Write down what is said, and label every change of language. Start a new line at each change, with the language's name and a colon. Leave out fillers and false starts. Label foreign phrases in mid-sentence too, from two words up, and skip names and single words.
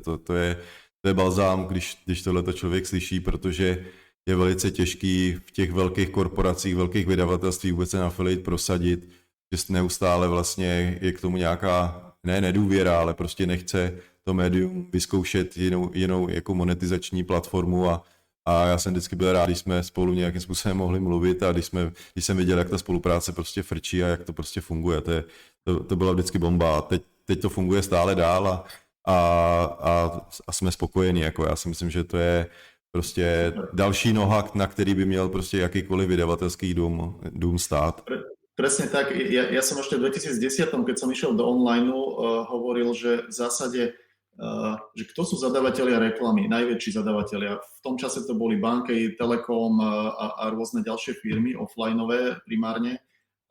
Czech: To je balzám, když tohleto člověk slyší, protože je velice těžký v těch velkých korporacích, velkých vydavatelství vůbec ten affiliate prosadit, že neustále vlastně je k tomu nějaká, ne nedůvěra, ale prostě nechce to médium vyzkoušet jinou jako monetizační platformu a já jsem vždycky byl rád, když jsme spolu nějakým způsobem mohli mluvit a když jsem viděl, jak ta spolupráce prostě frčí a jak to prostě funguje. To byla vždycky bomba a teď to funguje stále dál a jsme spokojení. Jako já si myslím, že to je prostě další noha, na který by měl prostě jakýkoliv vydavatelský dům stát.
Slovak: Presne tak. Ja som ešte v 2010, keď som išiel do online, hovoril, že v zásade, že kto sú zadavatelia reklamy, najväčší zadavatelia. V tom čase to boli banky, Telekom a rôzne ďalšie firmy, offlineové primárne.